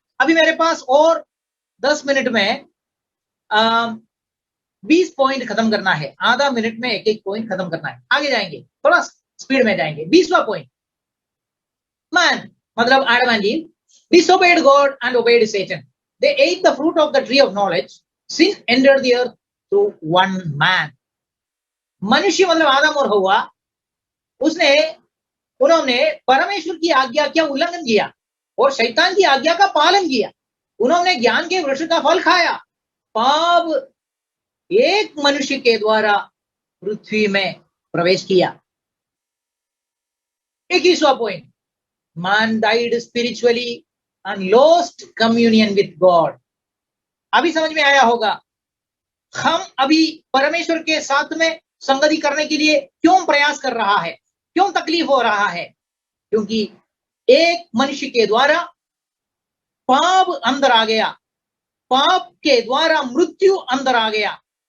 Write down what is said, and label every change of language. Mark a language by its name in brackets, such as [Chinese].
[Hindi] अभी मेरे पास और 10 मिनट में 20 पॉइंट खत्म करना है। आधा मिनट में एक एक पॉइंट खत्म करना है। आगे जाएंगे, थोड़ा स्पीड में जाएंगे। 20वां पॉइंट, [English] Man मतलब आदम and Eve disobeyed God and obeyed Satan. They ate the fruit of the tree of knowledge. Sin entered the earth through one man. [Hindi] मनुष्य मतलब आदम और हव्वा, उन्होंने परमेश्वर की आज्ञा का उल्लंघन किया और शैतान की आज्ञा का पालन किया। उन्होंने ज्ञान के वृक्ष का फल खाया। पाप एक मनुष्य के द्वारा पृथ्वी में प्रवेश किया। 21वां point, [English] man died spiritually and lost communion with God. [Hindi] अभी समझ में आया होगा हम अभी परमेश्वर के साथ में संगति करने के लिए क्यों प्रयास कर रहा है, क्यों तकलीफ हो रहा है? क्योंकि एक मनुष्य के द्वारा पाप अंदर आ गया, पाप के द्वारा मृत्यु अंदर आ गया।